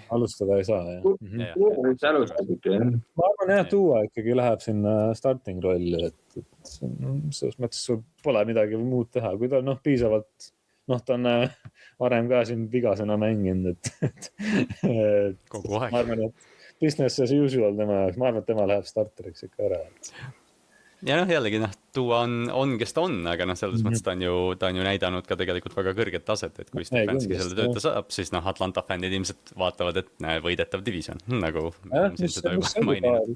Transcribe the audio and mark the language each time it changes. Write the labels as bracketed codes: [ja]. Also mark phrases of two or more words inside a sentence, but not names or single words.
[et] Alustada ei saa, jah. Ma arvan, jah, Tua ikkagi läheb sinna starting rolli, et selles mõttes sul pole midagi muud teha, kui ta piisavalt, ta on varem ka siin vigasena mänginud, et kogu aeg. Ma arvan, et [en] business as usual [et] tema jaoks, ma arvan, et tema läheb starteriks ikka ära. Ja jällegi, Tua on, kes ta on, aga selles mõttes ta on ju näidanud ka tegelikult väga kõrget taset, et kui Stefanski selle tööta saab, siis Atlanta fännid ilmselt vaatavad, et võidetav division, nagu siin seda juba maininud.